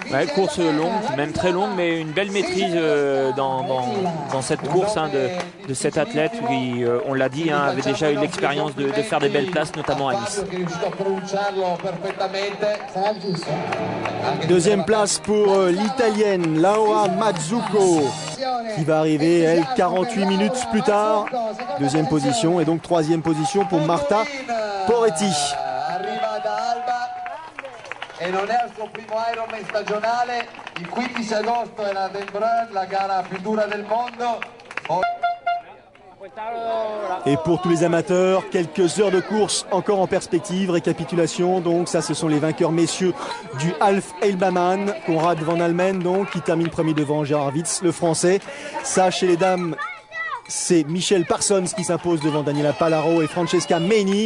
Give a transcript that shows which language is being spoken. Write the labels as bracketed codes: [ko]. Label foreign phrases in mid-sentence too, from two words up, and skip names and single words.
[fr] Ouais, course longue, même très longue, mais une belle maîtrise dans cette course, hein, de cet athlète qui, on l'a dit, hein, avait déjà eu l'expérience de faire des belles places, notamment à Nice. Deuxième place pour l'Italienne Laura Mazzucco. qui va arriver, elle, 48 minutes plus tard. Deuxième position et donc troisième position pour Marta Poretti. [it] E non è al suo primo Ironman stagionale, il 15 agosto era a Den Bruyne, la gara più dura del mondo. [fr] Et pour tous les amateurs, quelques heures de course encore en perspective. Récapitulation, donc ça ce sont les vainqueurs messieurs du Half Elbaman. Konrad van Almen donc qui termine premier devant Gérard Witz, le français. Ça chez les dames, c'est Michelle Parsons qui s'impose devant Daniela Palaro et Francesca Meni.